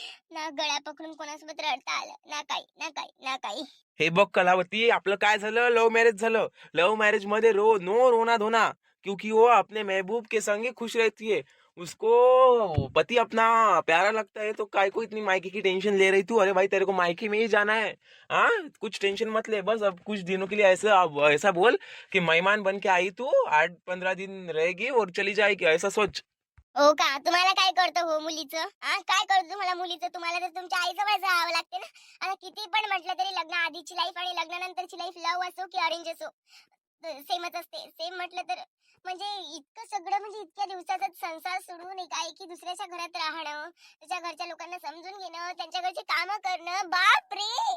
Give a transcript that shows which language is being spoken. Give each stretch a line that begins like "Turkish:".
Marathi: ना गळ्या पकडून कोणासोबत रडता आलं. ना काही, ना काही, ना काही. हे बघ कलावती, आपलं काय झालं, लव्ह मॅरेज झालं. लव्ह मॅरेज मध्ये
Hindi: नो रोना धोना, क्योंकि वो अपने महबूब के संग ही खुश रहती है. उसको पति अपना प्यारा लगता है तो काय को इतनी मायके की टेंशन ले रही तू? अरे भाई तेरे को मायके में ही जाना है. हाँ, कुछ टेंशन मत ले. बस अब कुछ दिनों के लिए ऐसा ऐसा बोल कि मेहमान बन के आई तू, 8-15 दिन रहेगी और चली जाएगी, ऐसा सोच.
Marathi: हो का? तुम्हाला काय कळतं हो मुलीचं? काय कळतं तुम्हाला मुलीचं? तुम्हाला तर तुमच्या आईजवळच राहावं लागते ना. आता किती पण म्हटलं तरी लग्न आधीची लाईफ आणि लग्नानंतरची लाईफ लव्ह असो की अरेंज असो सेमच असते. सेम म्हटलं तर म्हणजे इतकं सगळं म्हणजे इतक्या दिवसाचा संसार सोडून एकाएकी दुसऱ्याच्या घरात राहणं, त्याच्या घरच्या लोकांना समजून घेणं, त्यांच्या घरची कामं करणं. बापरे!